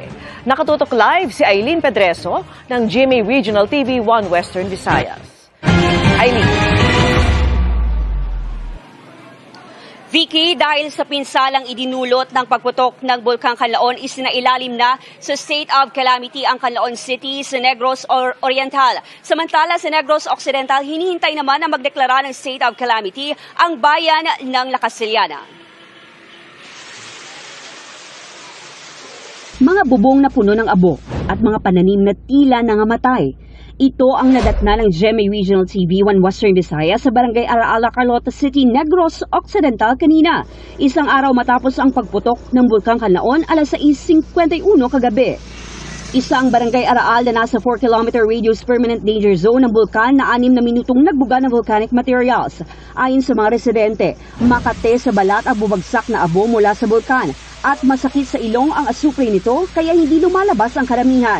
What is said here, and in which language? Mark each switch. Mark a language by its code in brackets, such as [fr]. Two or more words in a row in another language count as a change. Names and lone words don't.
[tl] Nakatutok live si Aileen Pedreso ng GMA Regional TV 1 Western Visayas. Aileen. Vicky, dahil sa pinsalang idinulot ng pagputok ng Bulkang Canlaon, isinailalim na sa [en] state of calamity [tl] ang Canlaon City sa Negros Oriental. Samantala sa Negros Occidental, hinihintay naman na magdeklara ng [en] state of calamity [tl] ang bayan ng La Castellana. Mga bubong na puno ng abo at mga pananim na tila nangamatay. Ito ang nadatna ng GMA Regional TV 1 Western Visayas sa Barangay Araala, Carlota City, Negros Occidental kanina. Isang araw matapos ang pagputok ng Bulkang Canlaon, alas 6:51 kagabi. Isa ang Barangay Araal na nasa [en] 4-kilometer radius permanent danger zone [tl] ng bulkan na 6 na minutong nagbuga ng [en] volcanic materials. [tl] Ayon sa mga residente, makate sa balat ang bumagsak na abo mula sa bulkan at masakit sa ilong ang asupre nito kaya hindi lumalabas ang karamihan.